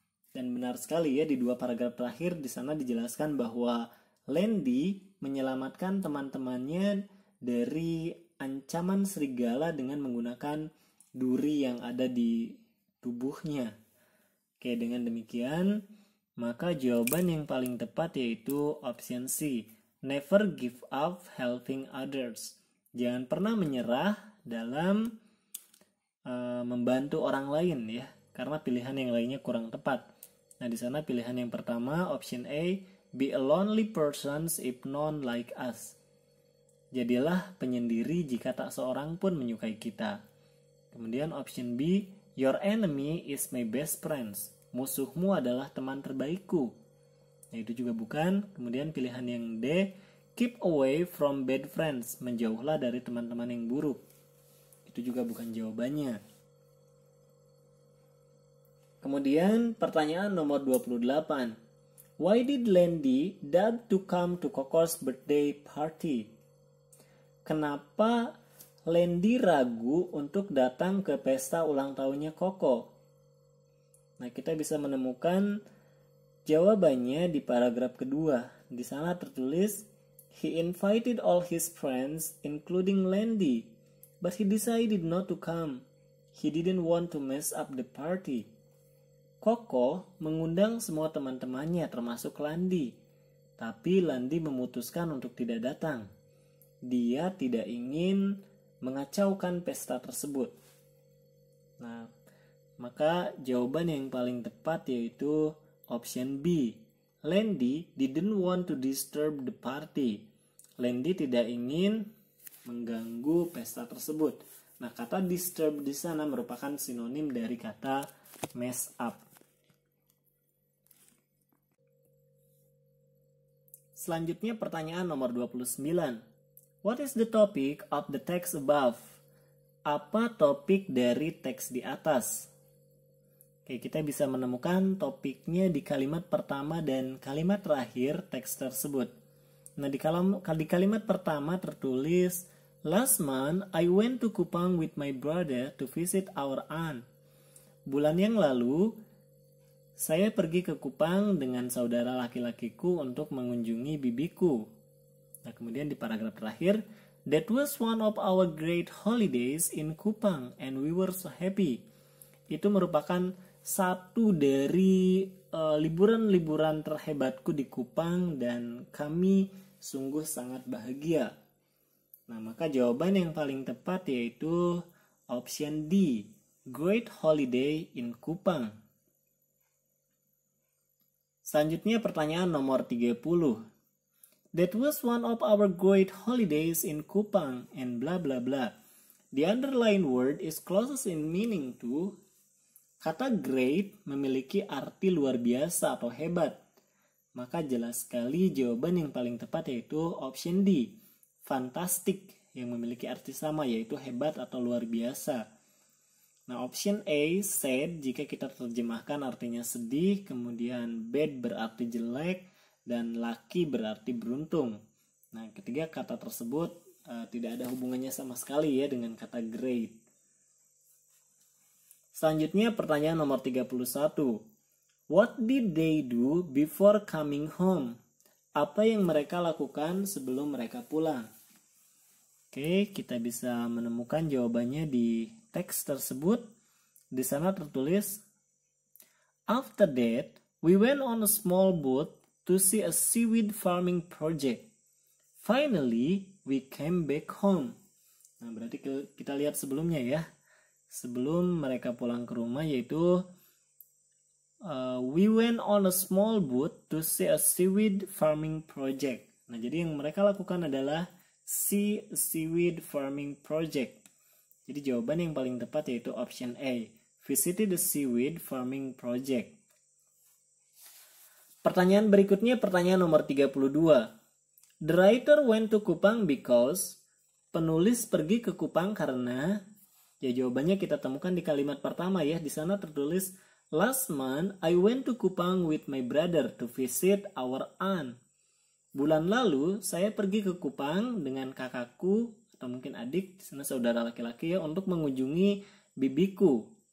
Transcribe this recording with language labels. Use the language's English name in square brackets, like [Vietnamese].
[Indonesian] Dan benar sekali ya, di 2 paragraf terakhir di sana dijelaskan bahwa Landy menyelamatkan teman-temannya dari ancaman serigala dengan menggunakan duri yang ada di tubuhnya. Oke, dengan demikian, maka jawaban yang paling tepat yaitu option C. [English] Never give up helping others. [Indonesian] Jangan pernah menyerah dalam membantu orang lain ya, karena pilihan yang lainnya kurang tepat. Nah, di sana pilihan yang pertama, [English] option A, be a lonely person if none like us. [Indonesian] Jadilah penyendiri jika tak seorang pun menyukai kita. Kemudian [English] option B, your enemy is my best friends. [Indonesian] Musuhmu adalah teman terbaikku. Nah, itu juga bukan. Kemudian pilihan yang D, [English] keep away from bad friends. [Indonesian] Menjauhlah dari teman-teman yang buruk. Itu juga bukan jawabannya. Kemudian pertanyaan nomor 28. [English] Why did Landy doubt to come to Coco's birthday party? [Indonesian] Kenapa Landy ragu untuk datang ke pesta ulang tahunnya Coco? Nah, kita bisa menemukan jawabannya di paragraf kedua. Di sana tertulis, [English] he invited all his friends including Landy, but he decided not to come. He didn't want to mess up the party. [Indonesian] Coco mengundang semua teman-temannya termasuk Landy, tapi Landy memutuskan untuk tidak datang. Dia tidak ingin mengacaukan pesta tersebut. Nah, maka jawaban yang paling tepat yaitu option B. [English] Landy didn't want to disturb the party. [Indonesian] Landy tidak ingin mengganggu pesta tersebut. Nah, kata disturb di sana merupakan sinonim dari kata mess up. Selanjutnya pertanyaan nomor 29. [English] What is the topic of the text above? [Indonesian] Apa topik dari teks di atas? Oke, kita bisa menemukan topiknya di kalimat pertama dan kalimat terakhir teks tersebut. Nah, di kalimat pertama tertulis, [English] last month I went to Kupang with my brother to visit our aunt. [Indonesian] Bulan yang lalu, saya pergi ke Kupang dengan saudara laki-lakiku untuk mengunjungi bibiku. Nah, kemudian di paragraf terakhir, [English] that was one of our great holidays in Kupang and we were so happy. [Indonesian] Itu merupakan satu dari liburan-liburan terhebatku di Kupang dan kami sungguh sangat bahagia. Nah, maka jawaban yang paling tepat yaitu option D, [English] great holiday in Kupang. [Indonesian] Selanjutnya pertanyaan nomor 30. [English] That was one of our great holidays in Kupang and bla bla bla. The underlined word is closest in meaning to. [Indonesian] Kata great memiliki arti luar biasa atau hebat. Maka jelas sekali jawaban yang paling tepat yaitu option D, fantastic, yang memiliki arti sama yaitu hebat atau luar biasa. Nah, option A, sad, jika kita terjemahkan artinya sedih, kemudian bad berarti jelek, dan lucky berarti beruntung. Nah, ketiga kata tersebut tidak ada hubungannya sama sekali ya dengan kata great. Selanjutnya pertanyaan nomor 31. [English] What did they do before coming home? [Indonesian] Apa yang mereka lakukan sebelum mereka pulang? Oke, kita bisa menemukan jawabannya di teks tersebut. [English] Di sana tertulis, after that, we went on a small boat to see a seaweed farming project. Finally, we came back home. [Indonesian] Nah, berarti kita lihat sebelumnya ya. sebelum mereka pulang ke rumah, yaitu [English] we went on a small boat to see a seaweed farming project. [Indonesian] Nah, jadi yang mereka lakukan adalah [English] see a seaweed farming project. [Indonesian] Jadi jawaban yang paling tepat yaitu option A, [English] visited the seaweed farming project. [Indonesian] Pertanyaan berikutnya, pertanyaan nomor 32. [English] The writer went to Kupang because, [Indonesian] penulis pergi ke Kupang karena, ya jawabannya kita temukan di kalimat pertama ya. [English] Di sana tertulis, last month I went to Kupang with my brother to visit our aunt. [Indonesian] Bulan lalu saya pergi ke Kupang dengan kakakku atau mungkin adik, di sana saudara laki-laki ya, untuk mengunjungi bibiku.